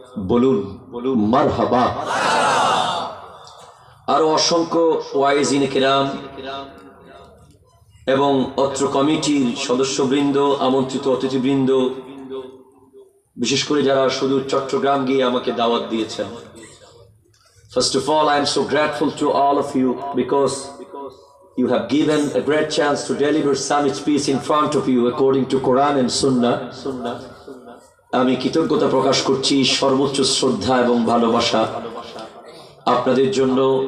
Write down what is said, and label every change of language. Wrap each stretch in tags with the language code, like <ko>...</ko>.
<bn>বলুন মারহাবা. আরো অসংখ্য ওয়াইজিনে কিরাম এবং অত্র কমিটির সদস্যবৃন্দ, আমন্ত্রিত অতিথিবৃন্দ, বিশেষ করে যারা শুধু চট্টগ্রাম গিয়ে আমাকে দাওয়াত দিয়েছেন.</bn> <en>First of all, I am so grateful to all of you because you have given a great chance to deliver summit speech in front of you according to Quran and Sunnah.</en> <bn>আমি কৃতজ্ঞতা প্রকাশ করছি, সর্বোচ্চ শ্রদ্ধা এবং ভালোবাসা আপনাদের জন্য.</bn>